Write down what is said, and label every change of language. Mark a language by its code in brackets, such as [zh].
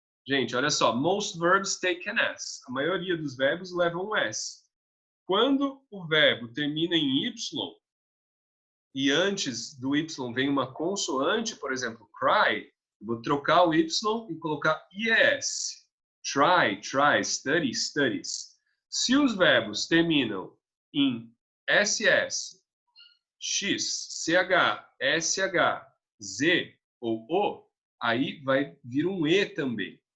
[pt] Gente, olha só, [en] most verbs take an S. [pt] A maioria dos verbos levam um S. Quando o verbo termina em Y e antes do Y vem uma consoante, por exemplo, cry, eu vou trocar o Y e colocar IES. [en] Try, tries, study, studies. [pt] Se os verbos terminam em SS, X, CH, SH, Z ou O, aí vai vir um E também.